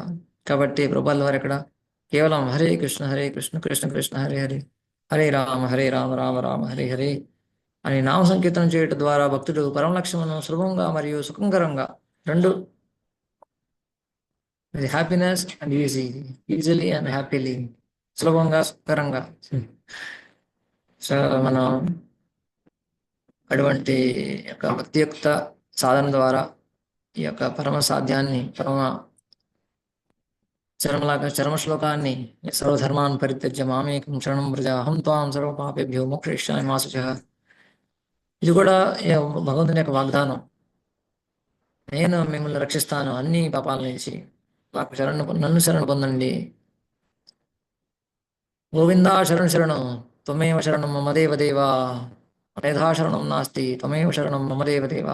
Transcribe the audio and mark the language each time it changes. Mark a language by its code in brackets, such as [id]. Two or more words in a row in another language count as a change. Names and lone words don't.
[te] కాబట్టి ప్రభుపాదుల వారు ఇక్కడ కేవలం [sa] హరే కృష్ణ కృష్ణ కృష్ణ హరే హరే, హరే రామ రామ రామ హరే హరే [te] అని నామ సంకీర్తనం చేయటం ద్వారా భక్తుడు పరమ లక్ష్యమును సులభంగా మరియు సుఖంకరంగా, రెండు, [en] happiness and easily and happily, [te] సులభంగా సుఖకరంగా. సో మనం అటువంటి యొక్క భక్తియుక్త సాధన ద్వారా ఈ యొక్క పరమ సాధ్యాన్ని, చరమ శ్లోకాన్ని, [sa] సర్వధర్మాన్ పరిత్యజ్య మామేకం శరణం వ్రజ అహం త్వాం సర్వ పాపేభ్యో మోక్షయిష్యామి మా శుచః. [te] ఇది కూడా భగవంతుని యొక్క వాగ్దానం. నేను మిమ్మల్ని రక్షిస్తాను అన్ని పాపాల నుంచి, నన్ను శరణు పొందండి. [sa] గోవిందా శరణం త్వమేవ శరణం మమ దేవదేవా, అనేధా శరణం నాస్తి త్వమేవ శరణం మమ దేవదేవా.